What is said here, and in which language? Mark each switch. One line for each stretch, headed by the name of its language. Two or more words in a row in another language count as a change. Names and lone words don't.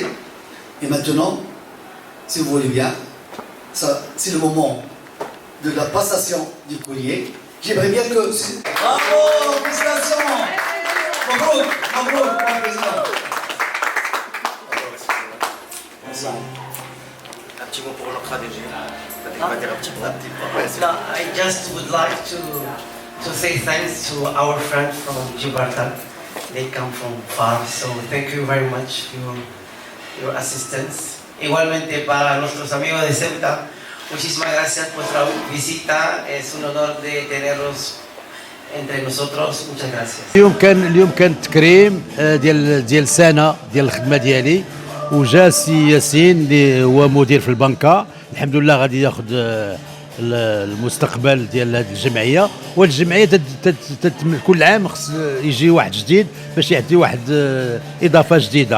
French: Et maintenant, si vous voulez bien, c'est le moment de la passation du collier. J'aimerais bien que... Bravo, félicitations.
Arabic: مبروك، مبروك,
French: mon président. Un petit mot pour notre ADG.
English: No, I just would like to say thanks to our friends from Gibraltar. They come from far, so thank you very much for your assistance.
Spanish: Igualmente para nuestros amigos de Ceuta, muchísimas gracias por vuestra visita. Es un honor de tenerlos entre nosotros. Muchas gracias.
Arabic: اليوم كان تكريم ديال سنه ديال الخدمه ديالي وجا سي ياسين اللي هو مدير في البنكه. الحمد لله غادي ياخذ المستقبل ديال هذه الجمعيه، وهذه الجمعيه كل عام خص يجي واحد جديد باش يعطي واحد اضافه جديده.